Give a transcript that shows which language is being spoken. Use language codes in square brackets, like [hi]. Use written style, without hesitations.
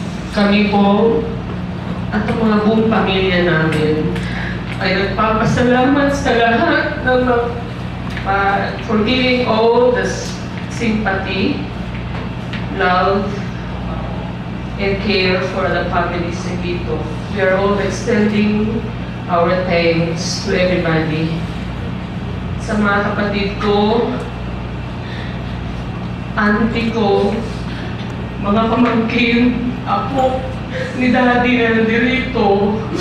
[tl] Kami po at ang mga buong pamilya namin ay nagpapasalamat sa lahat ng [en] for giving all the sympathy, love, and care for the families in Bito. We are all extending our thanks to everybody. [tl] Sa mga kapatid ko, auntie ko, mga pamangkin, apo ni Daddy na nandito.